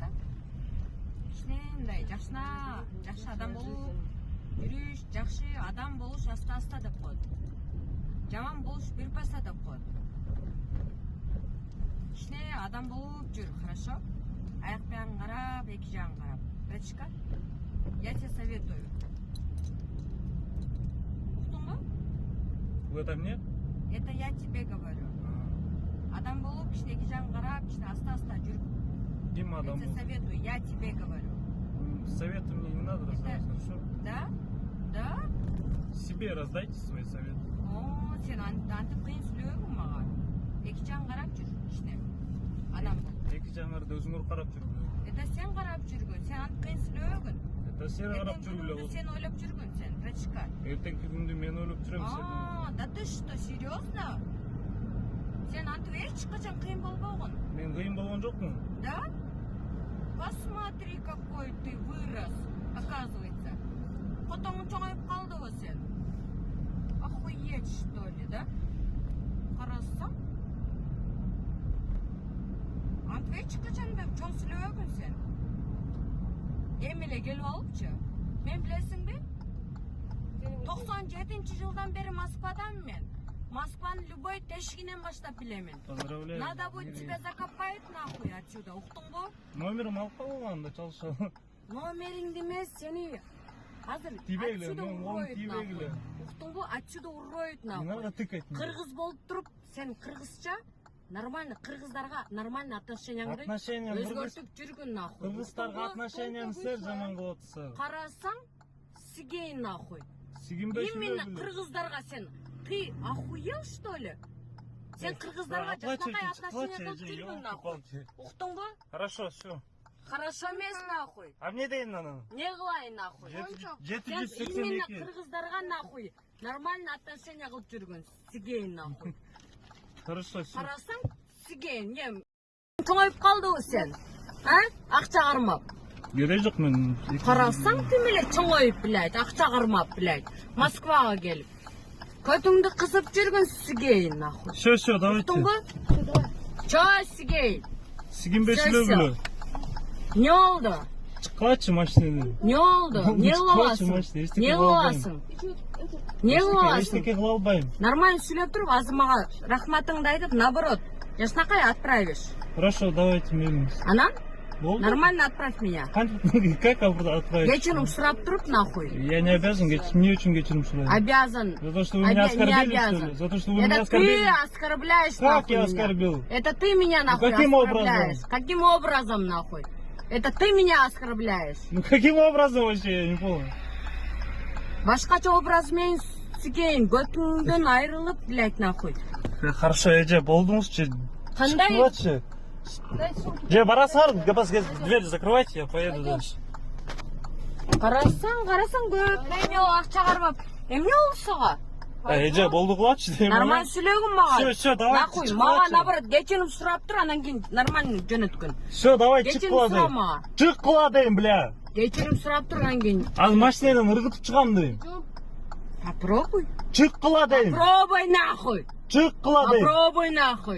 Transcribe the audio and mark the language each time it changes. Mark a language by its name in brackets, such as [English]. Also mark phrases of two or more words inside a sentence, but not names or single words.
[Kyrgyz] Кичине мындай жакшы адам болуп жүрүш, жакшы адам болуш аста деп коет. Жаман болуш бир паса деп коет. Кичине адам болуп жүр, хорошо? Аяк биягын карап, эки жагын карап. [Russian] Братчика, я тебе советую. Уктуңбу? Это мне? Это я тебе говорю. [Kyrgyz] Адам болуп, кичине эки жагын карап, кичине аста жүрүп. Ким адам? [Russian] Я тебе советую, я тебе говорю. Советы мне не надо раздавать, хорошо? Да? Да? Себе раздайте свои советы. О, [Kyrgyz] сен антип кыйын сүйлөбүң мага. Эки жагын карап жүр, кичине. Адам бол. Эки жагыңарды өзүңөр карап жүргүлө. Это сен карап жүргөн, сен антип кыйын сүйлөбүң. Это сен карап жүргүлө. Сен ойлоп жүргөн сен, братчика. Эртеңки күндү мен ойлоп жүрөм сен. [Russian] Да ты что, серьезно? [Kyrgyz] Сен антип эч качан кыйын болбогун. Мен кыйын болгон жокмун. [Russian] Да? Посмотри, какой ты вырос, оказывается. [Kyrgyz] Котоң чоңоюп калдыбы сен? [Russian] Охуеть, что ли, [Kyrgyz] да? Карасаң? Антип эч качан чоң сүйлөбөгүн сен. Эми эле келип алыпчы. Мен билесиңби? 97-жылдан бери Москвадан мен. Москванын любой тешигинен баштап билемин. [Russian] Поздравляю. Надо будет тебя закопать нахуй отсюда, [Kyrgyz] уктуңбу? Номерим алып калганда чалышалы. Номериңди эмес, сени азыр [Russian] отсюда уроют нахуй. [Kyrgyz] Уктуңбу? [Russian] Отсюда уроют Не надо нахуй. тыкать. [Kyrgyz] Кыргыз болуп туруп, сен кыргызча нормально кыргыздарга нормально отношенияңды өзгөртүп жүргүн нахуй. Кыргыздарга отношенияны сер жаман кылып атсыз. Карасаң, сигей нахуй. Сигинбей [Russian] Именно [Kyrgyz] сүйлөгүлө. кыргыздарга сен. [Russian] Ты охуел, что ли? [Kyrgyz] Сен кыргыздарга жакшынакай отношение кылып жүргүн нахуй. Уктуңбу? [Russian] Хорошо, все. [Kyrgyz] Хорошо эмес нахуй. А эмне дейин анан? Не кылайын нахуй? Сен именно 782. кыргыздарга [Russian] нахуй нормально отношение [Kyrgyz] кылып жүргүн. Сигейин нахуй. [Russian] Хорошо, все. [Kyrgyz] Карасаң, сигейин. Эм чоңоюп калдыбы сен? А? Акча кармап. Керек жок мен. Карасаң тим эле чоңоюп, блядь, акча кармап, блядь. Москвага келип. Көтүңдү кысып жүргүн сигейин нахуй. [Russian] Все, давайте. [Kyrgyz] Уктуңбу? Чо сигейин. Сигинбей [Russian] Всё, [Kyrgyz] сүйлөгүлө. [Turkish] Не oldu? Чыккачы машинадан. Ne oldu? Ne kılavasın? Ne kılavasın? Ne kılavasın? [Kyrgyz] Эчтеке кыла албайм. Нормально сүйлөп туруп, азыр мага рахматыңды айтып, наоборот, жакшынакай отправишь. [Russian] Хорошо, давайте миримся. [Kyrgyz] Анан Болду? [Russian] нормально отправь меня. Как отправить? [Kyrgyz] Кечирим сурап туруп нахуй. [Russian] Я не обязан, не очень [Kyrgyz] кечирим сурать. [Russian] Обязан. За то, что вы меня Не оскорбили, что обязан. ли? За то, что вы меня Это оскорбили? ты оскорбляешь Как нахуй я меня. оскорбил? Это ты меня нахуй каким оскорбляешь. образом? Каким образом нахуй? Это ты меня оскорбляешь. Ну каким образом вообще, я не понял. [Kyrgyz] Башкача образ менен сигейин, götүңдөн айрылып, [Russian] блядь, нахуй. Хорошо, [Kyrgyz] эже болдуңузчу. Кандай? Чыккылачы. Же барасыңар, [Russian] дверь закрывайте, я поеду дальше. [Kyrgyz] Карасаң көп мене акча кармап. Эмне болду сага? Эже болдугулачы дейм. Нормально сүйлөгүн мага. [Russian] Все, давайте. Нахуй, [Kyrgyz] мага наоборот кечирим сурап тур, анан кийин нормально жөнөткөн. [Russian] Все, давай, [Kyrgyz] Кечирим чыккыла дейм. сурама. Чыккыла дейм, бля. Кечирим сурап тур, анан кийин Ал машинадан ыргытып чыгам дейм. [Russian] попробуй. [Kyrgyz] Чыккыла дейм. [Russian] Попробуй нахуй. [Kyrgyz] Чыккыла дейм. [Russian] Попробуй нахуй.